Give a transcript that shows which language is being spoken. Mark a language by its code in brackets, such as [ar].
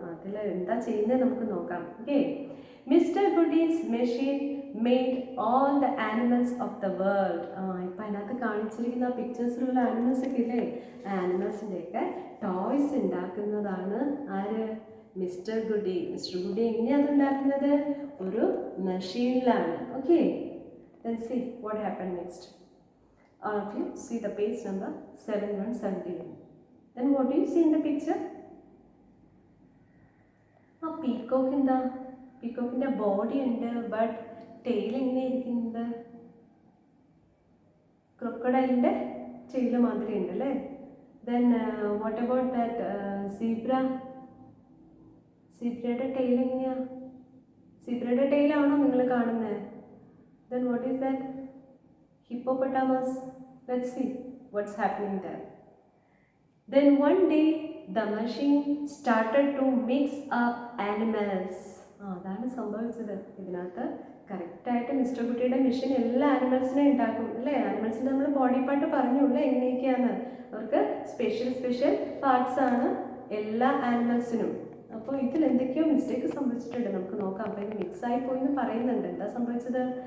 [ml] അതിൽ എന്താ ചെയ്യുന്നത് നമുക്ക് നോക്കാം. [en] Okay, mister Goodies machine made all the animals of the world. [ml] ഇപ്പം അതിനകത്ത് കാണിച്ചിരിക്കുന്ന ആ പിക്ചേഴ്സിലുള്ള ആനിമൽസ് ഒക്കെ ഇല്ലേ? ആ ആനിമൽസിൻ്റെയൊക്കെ ടോയ്സ് ഉണ്ടാക്കുന്നതാണ് ആര്? മിസ്റ്റർ ഗുഡി. മിസ്റ്റർ ഗുഡി എങ്ങനെയാണ് അത് ഉണ്ടാക്കുന്നത്? ഒരു മെഷീനിലാണ്. [en] Okay, then see what happened next. All of you see the page number 7171. Then what do you see in the picture? [ml] ആ പീക്കോക്ക് എന്താ? പീക്കോക്കിൻ്റെ ബോഡി ഉണ്ട്, ബട്ട് ടെയിൽ എങ്ങനെയായിരിക്കുന്നത്? ക്രൊക്കഡൈലിൻ്റെ ടെയിൽ മാതിരി ഉണ്ട് അല്ലേ? [en] Then what about that zebra? [ml] സീബ്രയുടെ tail എങ്ങനെയാ? സീബ്രയുടെ ടെയിലാണോ നിങ്ങൾ കാണുന്നത്? [en] Then what is that? [ml] Hippopotamus. [en] Let's see what's happening there. Then one day the machine started to mix up animals. [ml] അതാണ് സംഭവിച്ചത്. ഇതിനകത്ത് കറക്റ്റായിട്ട് മിസ്റ്റർ കുട്ടിയുടെ മെഷീൻ എല്ലാ ആനിമൽസിനെയും ഉണ്ടാക്കും അല്ലേ? ആനിമൽസിൻ്റെ നമ്മൾ ബോഡി പാർട്ട് പറഞ്ഞു അല്ലേ എങ്ങനെയൊക്കെയാണ്? അവർക്ക് സ്പെഷ്യൽ പാർട്സ് ആണ് എല്ലാ ആനിമൽസിനും. അപ്പോൾ ഇതിൽ എന്തൊക്കെയോ മിസ്റ്റേക്ക് സംഭവിച്ചിട്ടുണ്ട്, നമുക്ക് നോക്കാം. അപ്പോൾ ഇത് മിക്സായി പോയി എന്ന് പറയുന്നുണ്ട്. എന്താ സംഭവിച്ചത്?